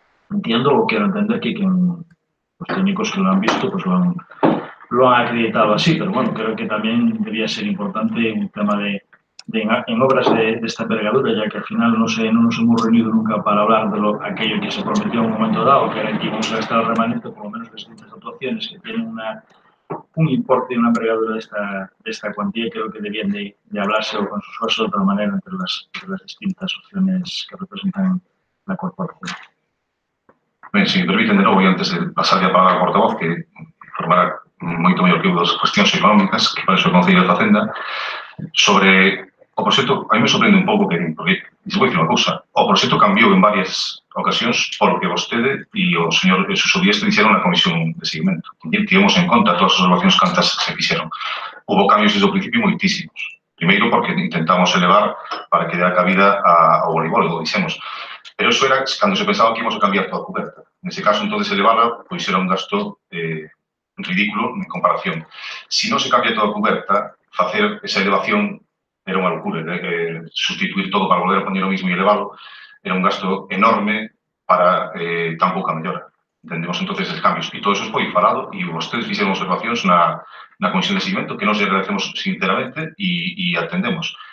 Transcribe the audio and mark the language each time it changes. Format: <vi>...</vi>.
<es>Entiendo o quiero entender que los técnicos que lo han visto pues lo han acreditado así, pero bueno, creo que también debía ser importante un tema en obras de esta envergadura, ya que al final no nos hemos reunido nunca para hablar de aquello que se prometió en un momento dado, que era que íbamos a gastar el remanente, por lo menos las distintas actuaciones que tienen un importe y una envergadura de esta cuantía, creo que debían de hablarse o consensuarse de otra manera entre las distintas opciones que representan la corporación.</es> <gl>Ben, se me permiten de novo, e antes de pasar a palabra ao portavoz, que informará moito mellor que eu das cuestións económicas, que para iso o Concello de Facenda, sobre o proxecto, a mí me sorprende un pouco que, porque, se vou dicir unha cousa, o proxecto cambiou en varias ocasións porque vostede e o señor Suso Díaz dixeron na comisión de seguimento. Tivemos en conta todas as observacións cantas se fixeron. Hubo cambios desde o principio moitísimos. Primeiro porque intentamos elevar para que dé a cabida ao voleibol, o dixemos. Pero eso era cando se pensaba que íbamos a cambiar toda a coberta. Nese caso, entón, elevarla, pois era un gasto ridículo en comparación. Se non se cambia toda a coberta, facer esa elevación era unha locura. Sustituir todo para volver a poner o mismo e elevalo era un gasto enorme para tan pouca mellora. Entendemos entonces os cambios. E todo eso foi falado e vostedes fixeron observacións na comisión de seguimento que nos agradecemos sinceramente e atendemos.</gl>